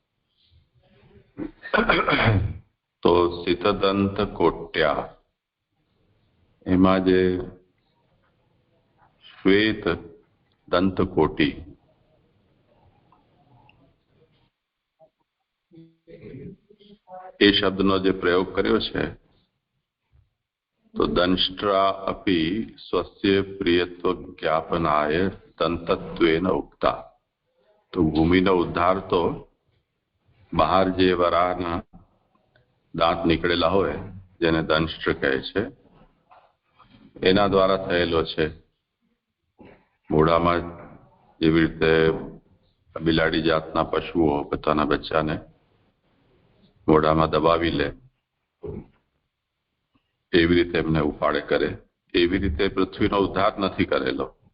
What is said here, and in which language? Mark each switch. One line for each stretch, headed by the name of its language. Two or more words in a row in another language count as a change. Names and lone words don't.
Gujarati: તો સિતદંત કોટ્યા એમાં જે શ્વેત દંતકોટી એ શબ્દનો જે પ્રયોગ કર્યો છે तो
Sanskrit: दंष्ट्रा अपि स्वस्य प्रियत्व ज्ञापनाय तंतत्वेन उक्ता।
Gujarati: तो भूमिનો ઉદ્ધાર તો બહાર જે વરાહના દાંત નીકળેલા હોય જેને દંષ્ટ્ર કહે છે એના દ્વારા થયેલો છે. મોઢામાં જેવી રીતે બિલાડી જાતના પશુઓ પોતાના બચ્ચાને મોઢામાં દબાવી લે એવી રીતે એમને ઉપાડે કરે એવી રીતે પૃથ્વીનો ઉદ્ધાર નથી કરેલો.